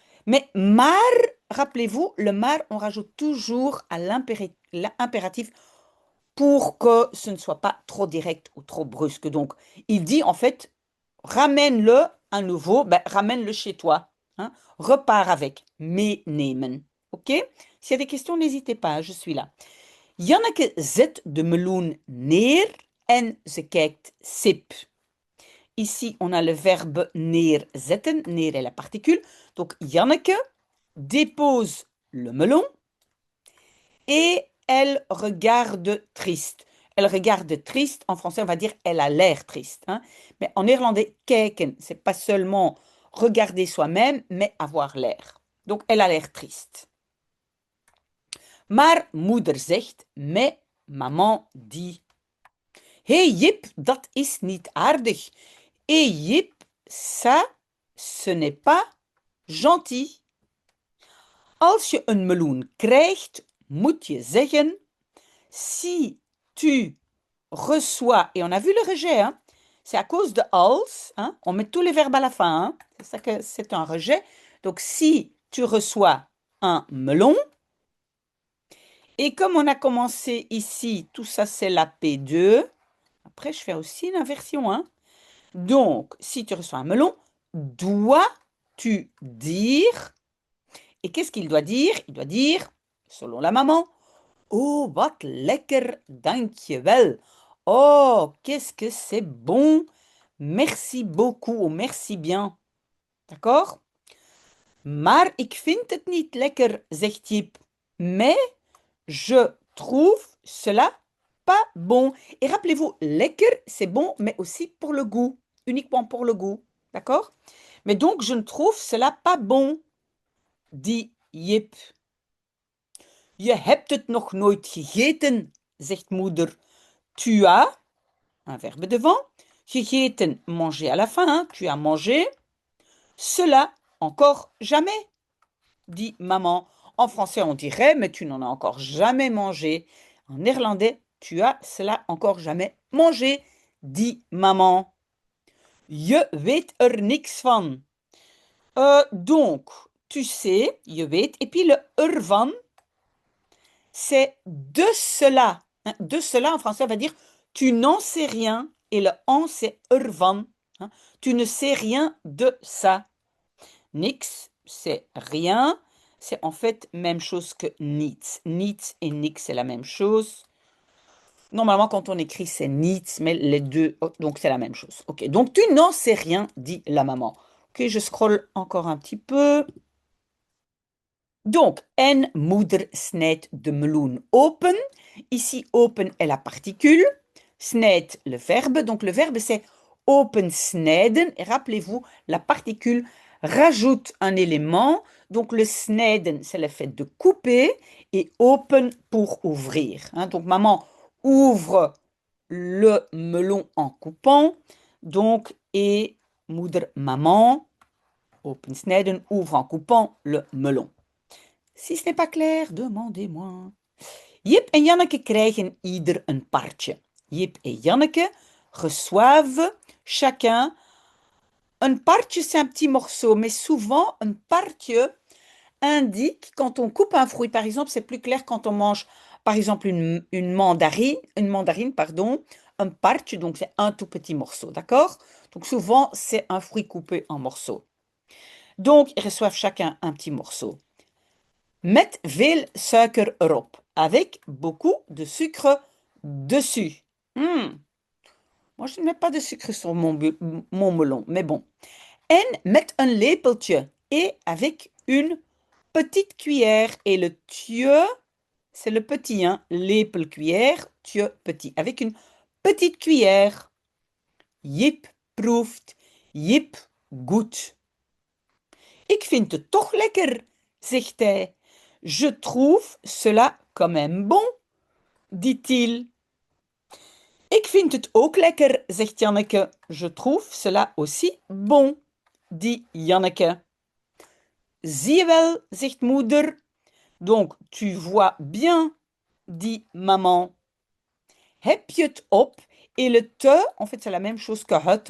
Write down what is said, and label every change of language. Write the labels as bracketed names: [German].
[French] Mais maar, rappelez-vous, le maar, on rajoute toujours à l'impératif pour que ce ne soit pas trop direct ou trop brusque. Donc, il dit en fait, ramène-le à nouveau, ben, ramène-le chez toi, hein. Repars avec, meenemen. OK? S'il y a des questions, n'hésitez pas, hein, je suis là. [Dutch] Janneke zet de meloen neer en ze kijkt sip. [French] Ici, on a le verbe neerzetten. Neer est la particule. Donc, Janneke dépose le melon et elle regarde triste. Elle regarde triste. En français, on va dire elle a l'air triste, hein. Mais en néerlandais, kijken, c'est pas seulement regarder soi-même, mais avoir l'air. Donc, elle a l'air triste. [Dutch] Maar moeder zegt, [French] mais maman dit. [Dutch] Hé Jip, dat is niet aardig. [French] Hé Jip, ça, ce n'est pas gentil. [Dutch] Als je een meloen krijgt, moet je zeggen, [French] si tu reçois, et on a vu le rejet, hein, c'est à cause de als, hein, on met tous les verbes à la fin, hein, c'est ça que c'est un rejet. Donc si tu reçois un melon, et comme on a commencé ici, tout ça c'est la P2, après je fais aussi une inversion, hein. Donc, si tu reçois un melon, dois-tu dire. Et qu'est-ce qu'il doit dire? Il doit dire, selon la maman, [Dutch] oh, wat lekker, dankjewel. [French] Oh, qu'est-ce que c'est bon. Merci beaucoup ou merci bien. D'accord? [Dutch] Maar ik vind het niet lekker, zegt Jip. [French] Mais je trouve cela pas bon. Et rappelez-vous, lekker, c'est bon, mais aussi pour le goût. Uniquement pour le goût. D'accord? Mais donc, je ne trouve cela pas bon, dit Jip. [Dutch] Je hebt het nog nooit gegeten, zegt moeder. [French] Tu as, un verbe devant. Gegeten, manger à la fin, hein, tu as mangé. Cela, encore jamais, dit maman. En français, on dirait, mais tu n'en as encore jamais mangé. En néerlandais, tu as cela encore jamais mangé, dit maman. [Dutch] Je weet er niks van. [French] Donc, tu sais, je weet, et puis le ervan, c'est de cela. Hein. De cela, en français, on va dire tu n'en sais rien, et le en, c'est ervan. Hein. Tu ne sais rien de ça. Nix, c'est rien. C'est en fait même chose que niets. Niets et nix, c'est la même chose. Normalement, quand on écrit, c'est niets, mais les deux, donc c'est la même chose. Ok, donc tu n'en sais rien, dit la maman. Ok, je scrolle encore un petit peu. [Dutch] Donc, en moeder snijdt de meloen open. [French] Ici, open est la particule. Snijdt, le verbe. Donc, le verbe, c'est open snijden. Et rappelez-vous, la particule rajoute un élément. Donc, le snijden, c'est le fait de couper. Et open pour ouvrir. Hein. Donc, maman ouvre le melon en coupant. Donc, et moeder, maman, open snijden, ouvre en coupant le melon. Si ce n'est pas clair, demandez-moi. [Dutch] Jip en Janneke krijgen ieder een partje. [French] Jip et Janneke reçoivent chacun un partje, c'est un petit morceau, mais souvent un partje indique quand on coupe un fruit, par exemple, c'est plus clair quand on mange, par exemple, une mandarine, pardon, un partje, donc c'est un tout petit morceau, d'accord? Donc souvent, c'est un fruit coupé en morceaux. Donc, ils reçoivent chacun un petit morceau. [Dutch] Met veel suiker erop, [French] avec beaucoup de sucre dessus. Moi, je ne mets pas de sucre sur mon melon, mais bon. [Dutch] En met een lepeltje, [French] et avec une petite cuillère. Et le tje, c'est le petit, hein. Lepel, cuillère, tje, petit. Avec une petite cuillère. [Dutch] Jip proeft, Jip goedt. Ik vind het toch lekker, zegt hij. [French] Je trouve cela quand même bon, dit-il. [Dutch] Ik vind het ook lekker, zegt Janneke. [French] Je trouve cela aussi bon, dit Janneke. [Dutch] Zie je wel, zegt moeder. [French] Donc, tu vois bien, dit maman. [Dutch] Heb je het op? [French] Et le te, en fait, c'est la même chose que het.